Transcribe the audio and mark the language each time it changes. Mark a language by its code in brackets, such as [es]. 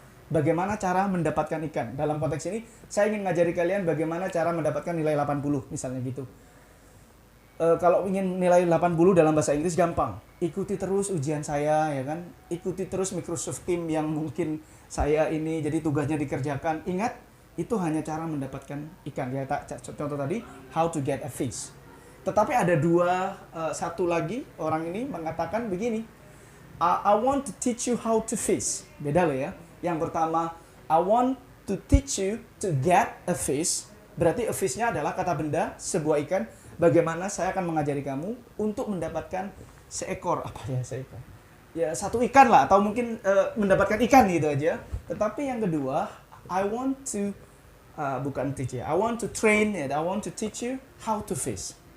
[id] Bagaimana cara mendapatkan ikan. Dalam konteks ini, saya ingin ngajari kalian bagaimana cara mendapatkan nilai 80, misalnya gitu. Kalau ingin nilai 80 dalam bahasa Inggris gampang. Ikuti terus ujian saya, ya kan? Ikuti terus Microsoft Teams yang mungkin saya ini, jadi tugasnya dikerjakan. Ingat, itu hanya cara mendapatkan ikan. Ya, contoh tadi, how to get a fish. Tetapi ada satu lagi, orang ini mengatakan begini, I want to teach you how to fish. Beda loh ya. [en] Yang pertama, I want to teach you to get a fish. [id] Berarti a fish-nya adalah kata benda, sebuah ikan. Bagaimana saya akan mengajari kamu untuk mendapatkan seekor, seekor? Ya, satu ikan lah, atau mungkin mendapatkan ikan gitu aja. [en] Tetapi yang kedua, I want to, bukan teach ya, I want to train it, I want to teach you how to fish.